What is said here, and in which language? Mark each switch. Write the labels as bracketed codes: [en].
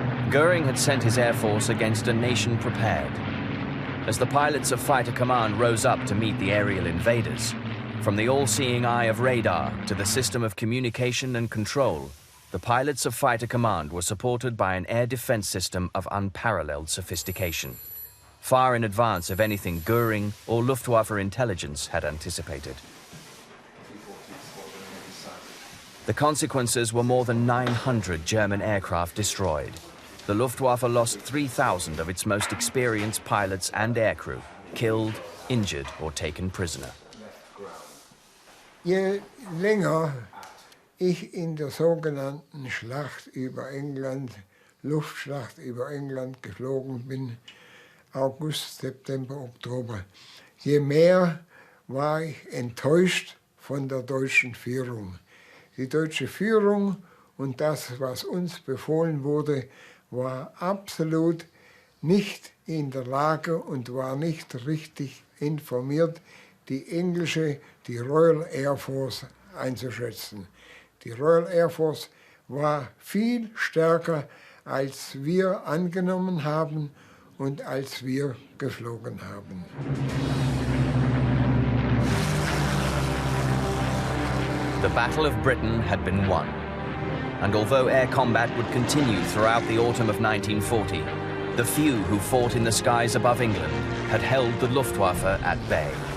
[en] Goering had sent his air force against a nation prepared. As the pilots of Fighter Command rose up to meet the aerial invaders, from the all-seeing eye of radar to the system of communication and control, the pilots of Fighter Command were supported by an air defense system of unparalleled sophistication, far in advance of anything Goering or Luftwaffe intelligence had anticipated. The consequences were more than 900 German aircraft destroyed. The Luftwaffe lost 3,000 of its most experienced pilots and aircrew, killed, injured or taken prisoner. [de] Je länger ich in der sogenannten Schlacht über England, Luftschlacht über England geflogen bin, August, September, Oktober, je mehr war ich enttäuscht von der deutschen Führung. Die deutsche Führung und das, was uns befohlen wurde, war absolut nicht in der Lage und war nicht richtig informiert, die englische, die Royal Air Force einzuschätzen. Die Royal Air Force war viel stärker, als wir angenommen haben und als wir geflogen haben. [en] The Battle of Britain had been won. And although air combat would continue throughout the autumn of 1940, the few who fought in the skies above England had held the Luftwaffe at bay.